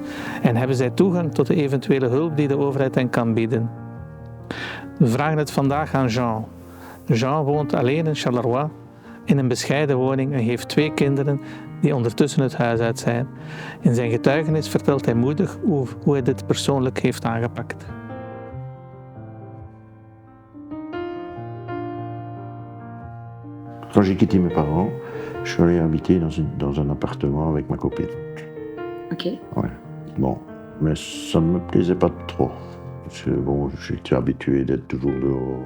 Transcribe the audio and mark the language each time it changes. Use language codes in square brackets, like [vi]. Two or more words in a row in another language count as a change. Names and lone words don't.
[nl] En hebben zij toegang tot de eventuele hulp die de overheid hen kan bieden? We vragen het vandaag aan Jean. Jean woont alleen in Charleroi in een bescheiden woning en heeft 2 kinderen die ondertussen het huis uit zijn. In zijn getuigenis vertelt hij moedig hoe hij dit persoonlijk heeft aangepakt. [fr] Quand j'ai quitté mes parents, je suis allé habiter dans un appartement avec ma copine. Ok. Ouais. Bon, mais ça ne me plaisait pas trop. Parce que bon, j'étais habitué d'être toujours dehors.